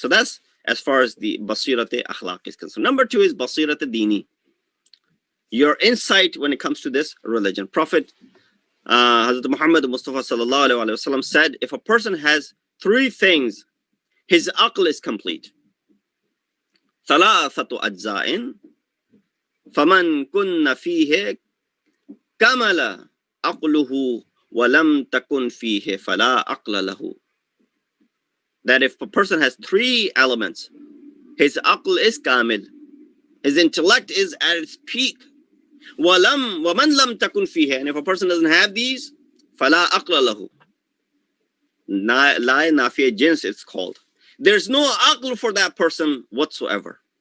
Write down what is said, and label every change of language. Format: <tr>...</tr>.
<en>So that's as far as the Baseerat akhlaq is concerned. Number two is Baseerat dini, your insight when it comes to this religion. Prophet Hazrat Muhammad Mustafa sallallahu alaihi wasallam said, if a person has three things, his aql is complete.</en> <ar>ثلاثة أجزاء فمن كن فيه كمل عقله ولم تكن فيه فلا عقل له.</ar> <en>That if a person has three elements, his aql is kamil, his intellect is at its peak.</en> <ar>وَمَنْ لَمْ تَكُنْ فِيهِ,</ar> <en>and if a person doesn't have these,</en> <ar>فَلَا عَقْلَ لَهُ.</ar> <en>La nafiya jins, it's called. There's no aql for that person whatsoever.</en>